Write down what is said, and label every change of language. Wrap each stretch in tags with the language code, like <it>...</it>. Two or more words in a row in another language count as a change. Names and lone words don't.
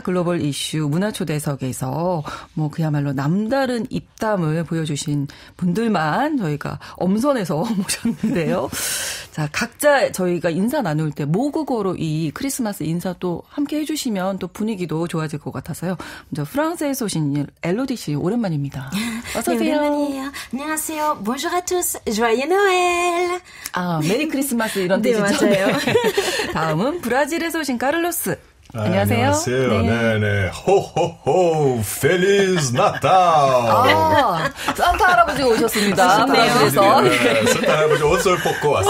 <ko>글로벌 이슈 문화초대석에서 그야말로 남다른 입담을 보여주신 분들만 저희가 엄선해서 모셨는데요. 자, 각자 저희가 인사 나눌 때 모국어로 이 크리스마스 인사 또 함께 해주시면 또 분위기도 좋아질 것 같아서요. 먼저 프랑스에서 오신 엘로디 씨 오랜만입니다. 어서 오세요. 네, 오랜만이에요. 안녕하세요.</ko> <fr>Bonjour à tous. Joyeux Noël.</fr> <ko>아,</ko> <en>Merry Christmas</en> <ko>이런 뜻이죠. 네, 맞아요. 다음은 브라질에서 오신 카를로스. 안녕하세요. 안녕하세요. 네네. 호호호.</ko> <pt>Feliz Natal.</pt> <ko>산타 할아버지가 오셨습니다. 브라질에서. 네, 산타 할아버지 옷을 벗고 왔어요.</ko>